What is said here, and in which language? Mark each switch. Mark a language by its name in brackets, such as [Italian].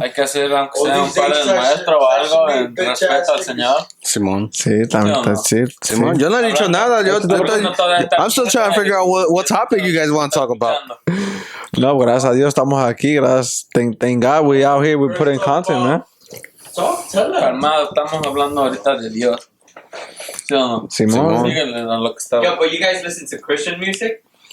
[Spanish] Hay que hacer, aunque sea un par de maestro o algo en respeto al Señor. Simón. Sí, también está chill. Simón, yo no he dicho nada. [English] I'm still trying to figure out what topic you guys want to talk about. [Spanish] No, gracias a Dios estamos aquí. Gracias. [English] Thank God we out here. We put in content, man. [Spanish] Calmado, estamos hablando ahorita de Dios. ¿Sí o no? Simón. Síguele a lo que está. [English] Yo, but you guys listen to Christian music?